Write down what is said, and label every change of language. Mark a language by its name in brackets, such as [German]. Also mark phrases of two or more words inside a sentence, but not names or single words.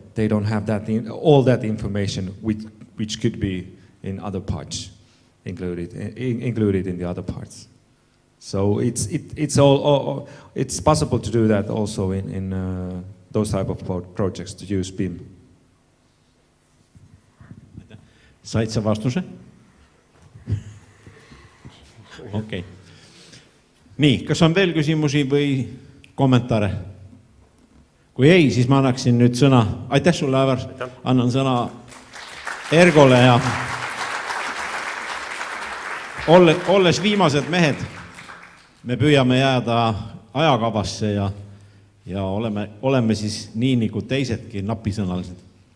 [English] They don't have all that information which could be in other parts, included in the other parts. So it's possible to do that also in those type of projects to use BIM. [Estonian] Said sa vastuse? Okei. Nii, kas on veel küsimusi või kommentaare? Kui ei, siis ma annaksin nüüd sõna. Aitäh sulle, Aivar. Annan sõna Ergole ja olles viimased mehed, me püüame jääda ajakavasse ja oleme siis nii nagu teisedki napisõnalised.